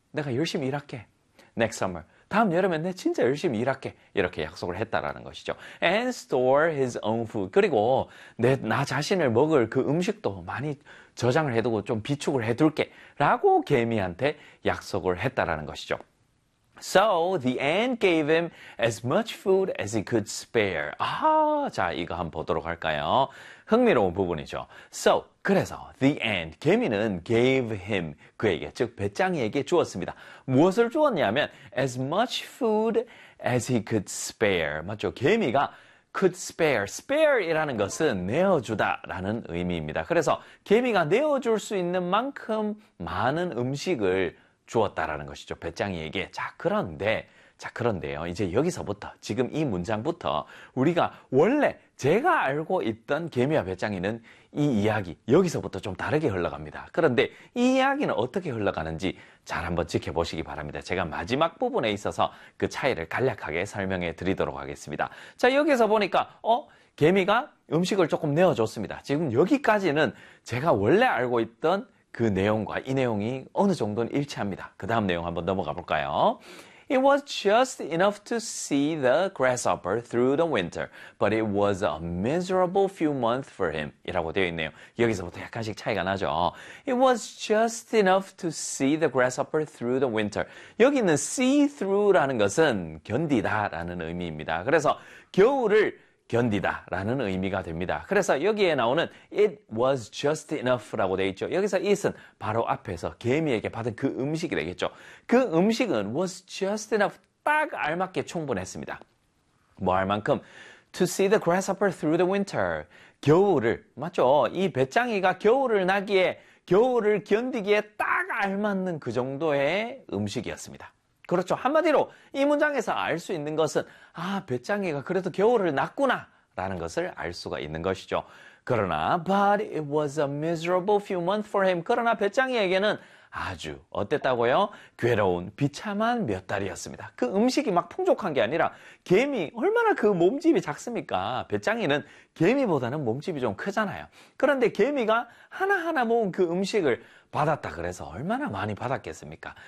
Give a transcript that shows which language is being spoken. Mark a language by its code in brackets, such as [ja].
[ko] 내가 열심히 일할게. [en] Next summer. [ko] 다음 여름에 내 진짜 열심히 일할게. 이렇게 약속을 했다라는 것이죠. [en] And store his own food. [ko] 그리고 내, 나 자신을 먹을 그 음식도 많이 저장을 해두고 좀 비축을 해둘게. 라고 개미한테 약속을 했다라는 것이죠. [en] So the ant gave him as much food as he could spare. [ko] 아, 자, 이거 한번 보도록 할까요? 흥미로운 부분이죠. So, 그래서 [en] the ant, [ko] 개미는 [en] gave him, [ko] 그에게, 즉 배짱이에게 주었습니다. 무엇을 주었냐면 [en] as much food as he could spare. [ko] 맞죠? 개미가 [en] could spare. [ko] spare이라는 것은 내어주다라는 의미입니다. 그래서 개미가 내어줄 수 있는 만큼 많은 음식을 주었다라는 것이죠. 배짱이에게. 자, 그런데, 자, 그런데요. 이제 여기서부터, 지금 이 문장부터 우리가 원래 제가 알고 있던 개미와 배짱이는 이 이야기, 여기서부터 좀 다르게 흘러갑니다. 그런데 이 이야기는 어떻게 흘러가는지 잘 한번 지켜보시기 바랍니다. 제가 마지막 부분에 있어서 그 차이를 간략하게 설명해 드리도록 하겠습니다. 자, 여기서 보니까, 개미가 음식을 조금 내어줬습니다. 지금 여기까지는 제가 원래 알고 있던 그 내용과 이 내용이 어느 정도는 일치합니다. 그 다음 내용 한번 넘어가 볼까요? [en] It was just enough to see the grasshopper through the winter, but it was a miserable few months for him. [ko] 이라고 되어 있네요. 여기서부터 약간씩 차이가 나죠. [en] It was just enough to see the grasshopper through the winter. [ko] 여기 있는 see through라는 것은 견디다라는 의미입니다. 그래서 겨울을 견디다라는 의미가 됩니다. 그래서 여기에 나오는 [en] it was just enough [ko] 라고 되어 있죠. 여기서 it은 바로 앞에서 개미에게 받은 그 음식이 되겠죠. 그 음식은 [en] was just enough [ko] 딱 알맞게 충분했습니다. 뭐할 만큼 [en] to see the grasshopper through the winter [ko] 겨울을 맞죠? 이 배짱이가 겨울을 나기에 겨울을 견디기에 딱 알맞는 그 정도의 음식이었습니다. 그렇죠. 한마디로 이 문장에서 알수 있는 것은, 아, 배짱이가 그래도 겨울을 났구나, 라는 것을 알 수가 있는 것이죠. 그러나, [en] but it was a miserable few months for him. [ko] 그러나 배짱이에게는 아주, 어땠다고요? 괴로운, 비참한 몇 달이었습니다. 그 음식이 막 풍족한 게 아니라, 개미, 얼마나 그 몸집이 작습니까? 배짱이는 개미보다는 몸집이 좀 크잖아요. 그런데 개미가 하나하나 모은 그 음식을 받았다 그래서 얼마나 많이 받았겠습니까?